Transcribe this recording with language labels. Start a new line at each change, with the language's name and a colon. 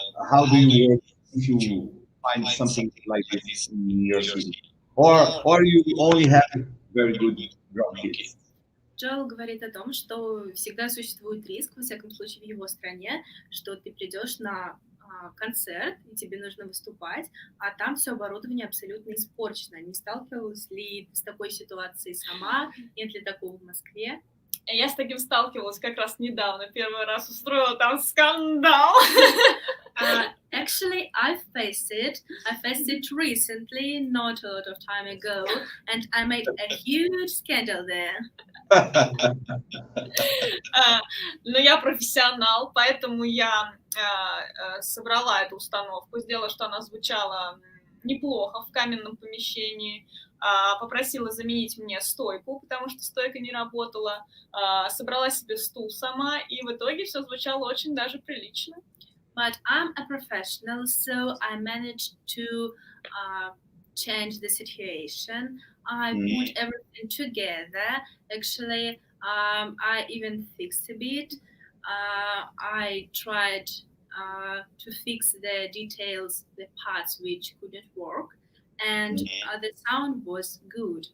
English: How do you work if you find something like this in your city? Or you only have very good drum kits?
Russian: Джоэл говорит о том, что всегда существует риск, во всяком случае в его стране, что ты придешь на концерт, и тебе нужно выступать, а там все оборудование абсолютно испорчено. Не сталкивалась ли ты с такой ситуацией сама? Нет ли такого в Москве? Я с таким сталкивалась как раз недавно. Первый раз устроила там скандал.
English: Actually, I faced it recently, not a lot of time ago, and I made a huge scandal there.
Russian: Но я профессионал, поэтому я собрала эту установку, сделала, что она звучала неплохо в каменном помещении, попросила заменить мне стойку, потому что стойка не работала, собрала себе стул сама, и в итоге все звучало очень даже прилично.
English: But I'm a professional, so I managed to change the situation. I put everything together. Actually, I even fixed a bit. I tried to fix the details, the parts which couldn't work, and the sound was good.